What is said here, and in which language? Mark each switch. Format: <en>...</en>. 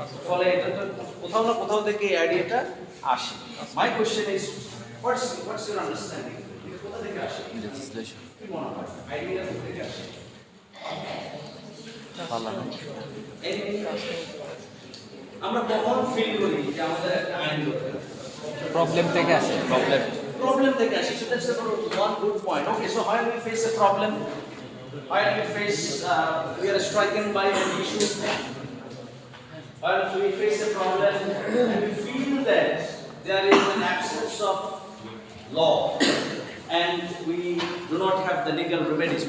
<bn>ফলে এটা তো কোথাও না কোথাও থেকে এই আইডিয়াটা আসে।</bn> <en>My question is, what's your understanding?</en> <bn>এটা কোথা থেকে আসে?</bn> <en>Legislation.</en> <bn>কি মনে হয়? আইডিয়াটা কোথা থেকে আসে?</bn> <en>Parliament.</en> <bn>আমরা কখন ফিল করি যে আমাদের একটা আইন দরকার? Problem থেকে আসে, problem. Problem থেকে আসে।</bn> <en>So that's one good point. Okay, so when we face a problem, when we face, we are stricken by an issue, when we face a problem and we feel that there is an absence of law and we do not have the legal remedies.</en>